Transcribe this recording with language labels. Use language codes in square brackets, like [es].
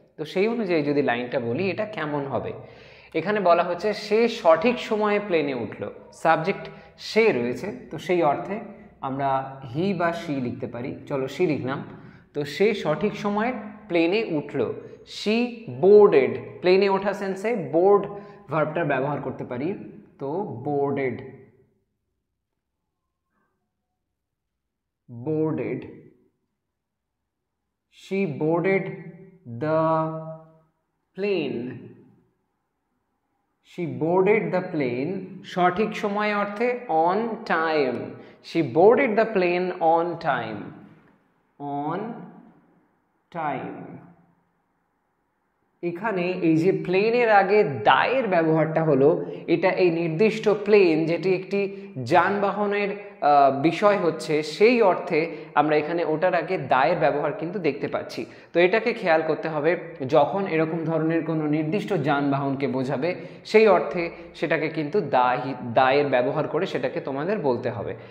[bn] তো সেই অনুযায়ী যদি লাইনটা বলি এটা কেমন হবে, এখানে বলা হচ্ছে সে সঠিক সময়ে প্লেনে উঠল, সাবজেক্ট সে রয়েছে, তো সেই অর্থে আমরা হি বা শি লিখতে পারি। চলো শি লিখলাম। তো সে সঠিক সময়ে প্লেনে উঠল, [en] she boarded, [bn] প্লেনে ওঠা সেন্সে বোর্ড ভার্বটার ব্যবহার করতে পারি। তো boarded, [en] boarded, she boarded the plane, she boarded the plane [bn] সঠিক সময় অর্থে [en] on time, she boarded the plane on time, on time। [bn] এখানে এই যে প্লেনের আগে দায়ের ব্যবহারটা হলো, এটা এই নির্দিষ্ট প্লেন যেটি একটি যানবাহনের বিষয় হচ্ছে সেই অর্থে আমরা এখানে ওটার আগে দায়ের ব্যবহার কিন্তু দেখতে পাচ্ছি। তো এটাকে খেয়াল করতে হবে, যখন এরকম ধরনের কোনো নির্দিষ্ট যানবাহনকে বোঝাবে সেই অর্থে সেটাকে কিন্তু দায়ের ব্যবহার করে সেটাকে তোমাদের বলতে হবে।